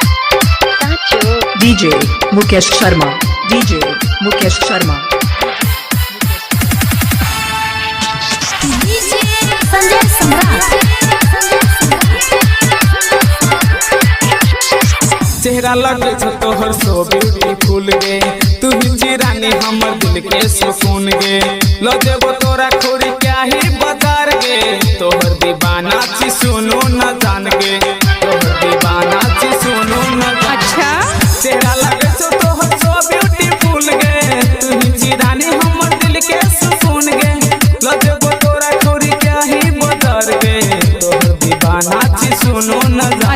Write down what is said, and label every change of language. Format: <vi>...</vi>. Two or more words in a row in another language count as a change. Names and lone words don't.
<mai>डीजे मुकेश शर्मा डीजे मुकेश शर्मा संजय सम्राट। चेहरा लगे छो तोहर</mai> <en>so beautiful</en> <mai>गे तू ही रानी हमर दिल के सुकून गे लो देबो तोरा खोरी क्या ही बाजार गे तोहर दीवाना छी सुनो न जान गे तोहर दीवाना छी सुनो न जान। अच्छा चेहरा लगे छो तोहर</mai> <en>so beautiful</en> <mai>गे तू ही रानी हमर दिल के सुकून गे लो देबो तोरा खोरी क्या ही बाजार गे तोहर दीवाना छी सुनो न जान।</mai>